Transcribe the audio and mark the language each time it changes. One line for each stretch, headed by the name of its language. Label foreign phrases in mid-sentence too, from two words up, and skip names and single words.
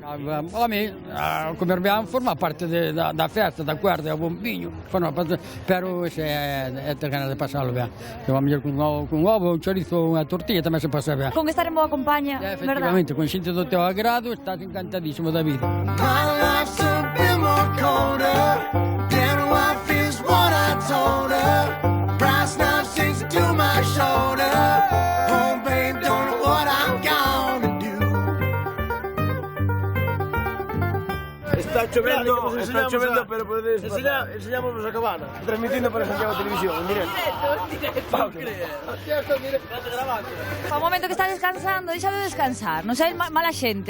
Galician: Home, comer ben forma parte da festa, da cuerda, o bombiño, pero ese é ter ganas de pasalo ben. Eu a mellor con ovo, un chorizo, unha tortilla tamén se pasa ben. Con estar en boa compañía, verdad? Efectivamente, con xente do teu agrado, estás encantadísimo da vida.
English: My life's a bit more colder. Dead wife is what I told her. Brass now sings to my shoulder. Oh, babe, don't know what I'm gonna do.
Galician: Está chovendo, pero podes enseñamos a cabana, transmitindo para Santiago Televisión, en directo. O momento que está descansando, deixa de descansar, non sei mala xente,